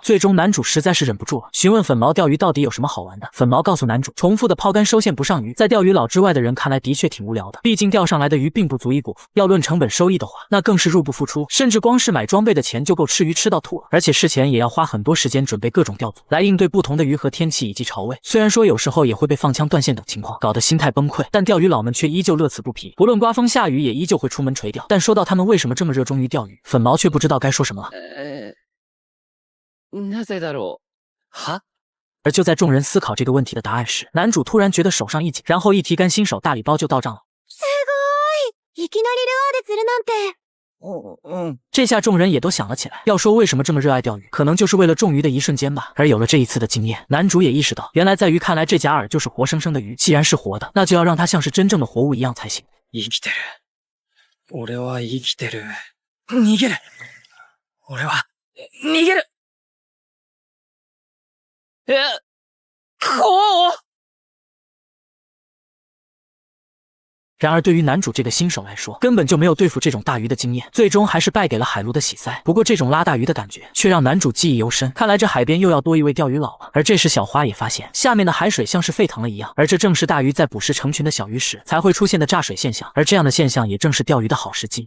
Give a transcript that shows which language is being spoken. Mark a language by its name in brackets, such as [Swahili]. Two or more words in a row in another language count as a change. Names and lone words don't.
[Chinese] 最终男主实在是忍不住了，询问粉毛钓鱼到底有什么好玩的。粉毛告诉男主，重复的抛竿收线不上鱼，在钓鱼佬之外的人看来的确挺无聊的，毕竟钓上来的鱼并不足以果腹，要论成本收益的话，那更是入不敷出，甚至光是买装备的钱就够吃鱼吃到吐了，而且事前也要花很多时间准备各种钓组，来应对不同的鱼和天气以及潮位。虽然说有时候也会被放枪断线等情况搞得心态崩溃，但钓鱼佬们却依旧乐此不疲，不论刮风下雨也依旧会出门垂钓。但说到他们为什么这么热衷于钓鱼，粉毛却不知道该说什么了。 [Japanese] なぜだろう？は？ [Chinese] 而就在众人思考这个问题的答案时，男主突然觉得手上一紧，然后一提竿新手大礼包就到账了。 [Japanese] いきなりルアーで釣るなんて。 [Chinese] 这下众人也都想了起来，要说为什么这么热爱钓鱼，可能就是为了中鱼的一瞬间吧。而有了这一次的经验，男主也意识到，原来在鱼看来这假饵就是活生生的鱼，既然是活的，那就要让它像是真正的活物一样才行。 [Japanese] 生きてる。俺は生きてる。逃げる。俺は逃げる。 [Chinese] 然而对于男主这个新手来说，根本就没有对付这种大鱼的经验，最终还是败给了海陆的洗塞。不过这种拉大鱼的感觉却让男主记忆犹深，看来这海边又要多一位钓鱼佬了。而这时小花也发现下面的海水像是沸腾了一样，而这正是大鱼在捕食成群的小鱼时才会出现的炸水现象，而这样的现象也正是钓鱼的好时机。